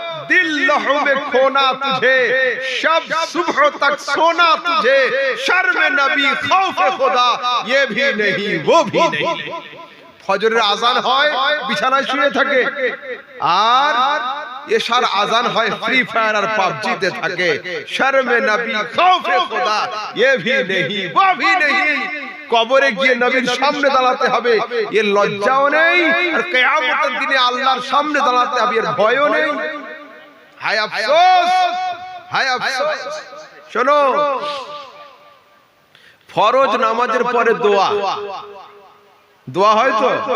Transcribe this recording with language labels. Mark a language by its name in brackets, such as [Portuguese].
[Hindi] দিল লহু মে খোনা তুঝে, শব সুবহ তক সোনা তুঝে, শর্মে নবী খৌফে খুদা, ये भी नहीं वो भी नहीं। [Bangla] ফজরের আজান হয়, বিছানায় শুয়ে থাকে, আর এশার আজান হয় ফ্রি ফায়ার আর পাবজিতে থাকে। [Hindi] শর্মে নবী খৌফে খুদা, ये भी नहीं वो भी नहीं। [Bangla] কবরে গিয়ে নবীর সামনে দাঁড়াতে হবে, এর লজ্জাও নেই, আর কিয়ামতের দিনে আল্লাহর সামনে দাঁড়াতে হবে, এর ভয়ও নেই। হায় আফসোস, হায় আফসোস। শোনো, ফরজ নামাজের পরে দোয়া, দোয়া হয় তো।